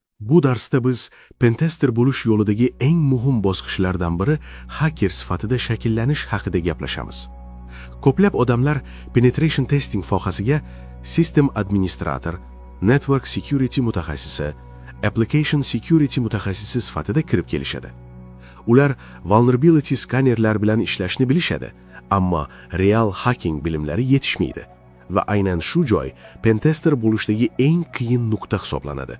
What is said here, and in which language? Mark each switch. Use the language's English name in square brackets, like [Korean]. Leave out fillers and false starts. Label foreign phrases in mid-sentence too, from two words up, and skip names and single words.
[Uzbek] Bu darsda biz pentester bo'lish yo'lidagi eng muhim bosqichlardan biri hacker sifatida shakllanish haqida gaplashamiz. Ko'plab odamlar [English] penetration testing [Uzbek] sohasiga [English] system administrator, network security [Uzbek] mutaxassisi, [English] application security [Uzbek] mutaxassisi sifatida kirib kelishadi. Ular vulnerability skannerlar bilan ishlashni bilishadi, ammo [English] real hacking [Uzbek] bilimlari yetishmaydi va aynan shu joy pentester bo'lishdagi eng qiyin nuqta hisoblanadi.